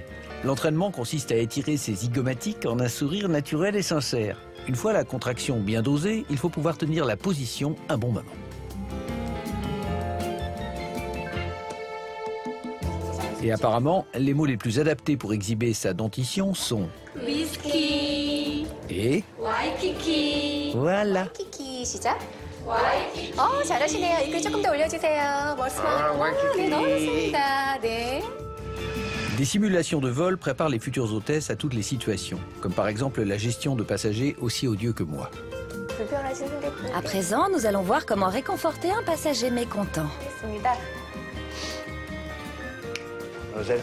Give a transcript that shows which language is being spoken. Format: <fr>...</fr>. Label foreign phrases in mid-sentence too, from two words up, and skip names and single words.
<fr>L'entraînement consiste à étirer ses zygomatiques en un sourire naturel et sincère. Une fois la contraction bien dosée, il faut pouvoir tenir la position un bon moment. Et apparemment, les mots les plus adaptés pour exhiber sa dentition sont whisky et 와이키키 voilà.</fr> <ko>키키 시작. 잘하시네요. 이글 조금 더 올려주세요. 멋있어요. 네, 너무 좋습니다. 네.</ko> <fr>Des simulations de vol préparent les futures hôtesses à toutes les situations, comme par exemple la gestion de passagers aussi odieux que moi. À présent, nous allons voir comment réconforter un passager mécontent. Mademoiselle.</fr>